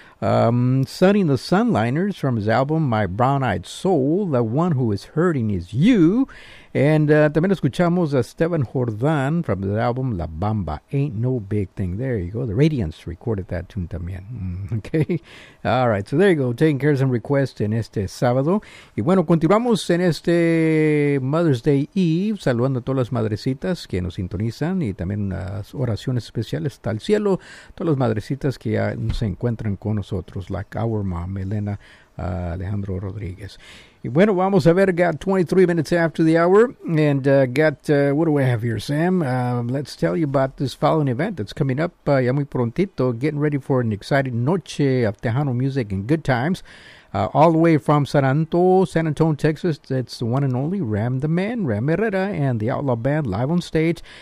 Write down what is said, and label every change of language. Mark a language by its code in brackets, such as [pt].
[en] Sunny the Sunliners from his album My Brown Eyed Soul, The One Who Is Hurting Is You. And [es] también escuchamos a [en] Esteban Jordan from the album La Bamba, Ain't No Big Thing. There you go. The Radiance recorded that tune [es] también. [en] Okay. All right. So there you go. Taking care of some requests [es] en este sábado. Y bueno, continuamos en este Mother's Day Eve. Saludando a todas las madrecitas que nos sintonizan. Y también las oraciones especiales hasta el cielo. Todas las madrecitas que ya se encuentran con nosotros. [en] Like our mom, Elena Alejandro Rodriguez. [es] Y bueno, vamos a ver, [en] got 23 minutes after the hour, and what do I have here, Sam? Let's tell you about this following event that's coming up [es] ya muy prontito, [en] getting ready for an exciting noche of Tejano music and good times. All the way from San Antonio, Texas, it's the one and only Ram the Man, Ram Herrera, and the Outlaw Band live on stage.